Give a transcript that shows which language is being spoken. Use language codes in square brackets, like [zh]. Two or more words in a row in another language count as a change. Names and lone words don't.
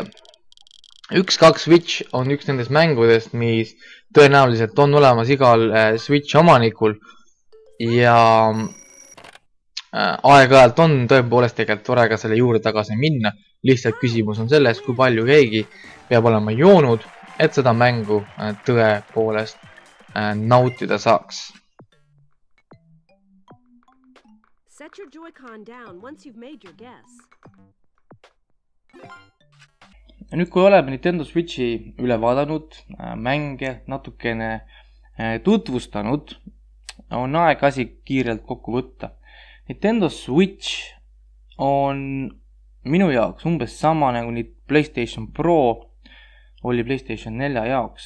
[et] 1.2 Switch on üks nendest mängudest, mis tõenäoliselt on olemas igal Switch omanikul ja aeg-ajalt on tõepoolest tegelikult tore ka selle juurde tagasi minna. Lihtsalt küsimus on selles, kui palju keegi peab olema joonud, et seda mängu tõepoolest nautida saaks. [en] Set your Joy-Con down once you've made your guess. [et] Ja nüüd kui oleme Nintendo Switchi üle vaadanud, mänge natukene tutvustanud, on aeg asi kiirelt kokku võtta. Nintendo Switch on minu jaoks umbes sama nagu PlayStation Pro oli PlayStation 4 jaoks.